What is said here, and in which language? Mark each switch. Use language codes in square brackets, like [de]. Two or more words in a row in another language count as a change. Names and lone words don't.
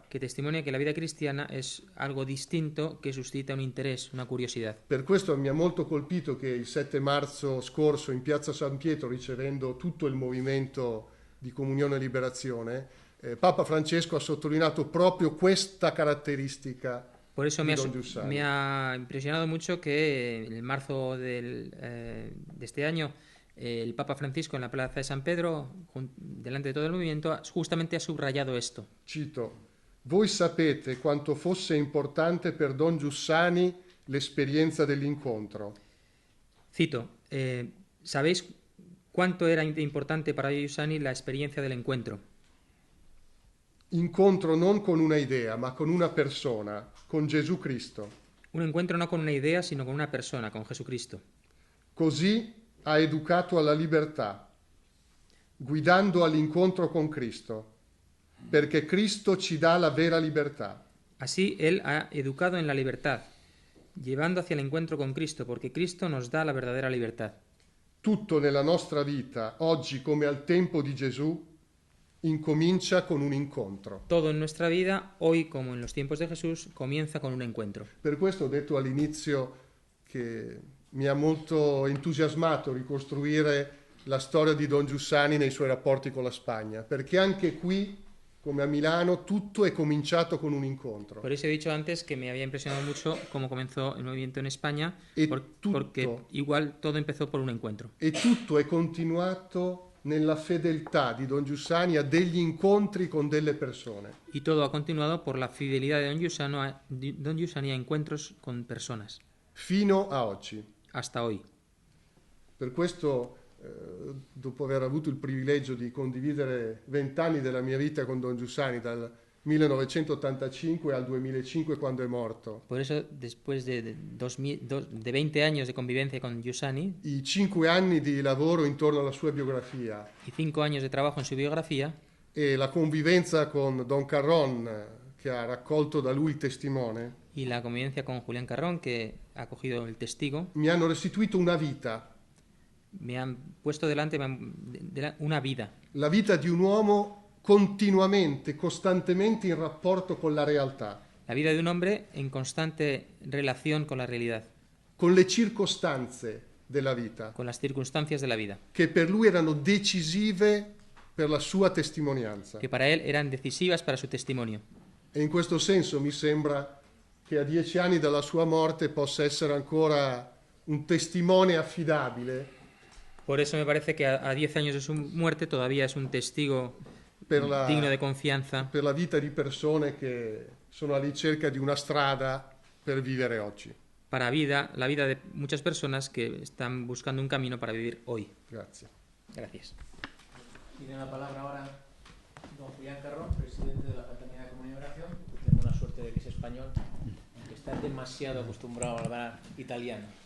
[es] Que testimonia que la vida cristiana es algo distinto que suscita un interés, una curiosidad. [it] Per questo mi ha molto colpito che il 7 marzo scorso in Piazza San Pietro, ricevendo tutto il movimento di Comunione e Liberazione, Papa Francesco ha sottolineato proprio questa caratteristica [es] Por eso [it] di Don Giussani. [es] me ha impresionado mucho que en el marzo de este año el Papa Francisco en la Plaza de San Pedro, delante de todo el movimiento, justamente ha subrayado esto. [it] Cito: voi sapete quanto fosse importante per Don Giussani l'esperienza dell'incontro. [es] Cito, ¿sabéis cuánto era importante para Giussani la experiencia del encuentro? [it] Incontro non con una idea, ma con una persona, con Gesù Cristo. [es] Un encuentro no con una idea, sino con una persona, con Jesucristo. [it] Così ha educato alla libertà, guidando all'incontro con Cristo, perché Cristo ci dà la vera libertà. [es] Así Él ha educado en la libertad, llevando hacia el encuentro con Cristo, porque Cristo nos da la verdadera libertad. [it] Tutto nella nostra vita, oggi come al tempo di Gesù, incomincia con un incontro. [es] Todo en nuestra vida, hoy como en los tiempos de Jesús, comienza con un encuentro. [it] Per questo ho detto all'inizio che mi ha molto entusiasmato ricostruire la storia di Don Giussani nei suoi rapporti con la Spagna, perché anche qui, come a Milano, tutto è cominciato con un incontro. [es] Por eso he dicho antes que me había impresionado mucho cómo comenzó el movimiento en España, porque igual todo empezó por un encuentro. [it] E tutto è continuato nella fedeltà di Don Giussani a degli incontri con delle persone. [es] Y todo ha continuado por la fidelidad de Don Giussani a encuentros con personas. [it] Fino a oggi. [es] Hasta hoy. [it] Per questo, dopo aver avuto il privilegio di condividere 20 anni della mia vita con Don Giussani, dal 1985 al 2005 quando è morto. [es] Por eso, después de 20 años de convivencia con Giussani, [it] I 5 anni di lavoro intorno alla sua biografia [es] y 5 años de trabajo en su biografía, [it] e la convivenza con Don Carron, che ha raccolto da lui il testimone, [es] y la convivencia con Julián Carrón, que ha cogido el testigo, [it] mi hanno restituito una vita. [es] me han puesto delante una vida. [it] La vita di un uomo continuamente, costantemente in rapporto con la realtà. [es] La vida de un hombre en constante relación con la realidad. [it] Con le circostanze della vita. [es] Con las circunstancias de la vida. [it] Che per lui erano decisive per la sua testimonianza. [es] Que para él eran decisivas para su testimonio. [it] E in questo senso mi sembra che a 10 anni dalla sua morte possa essere ancora un testimone affidabile. [es] Por eso me parece que a 10 años de su muerte todavía es un testigo digno de confianza. [it] Per la vita di persone che sono alla ricerca di una strada per vivere oggi. [es] Para la vida de muchas personas que están buscando un camino para vivir hoy. [it] Grazie. [es] Gracias. Tiene la palabra ahora don Julián Carrón, presidente de la Fraternidad de Comunión y Oración. Tengo la suerte de que es español, que está demasiado acostumbrado a hablar italiano.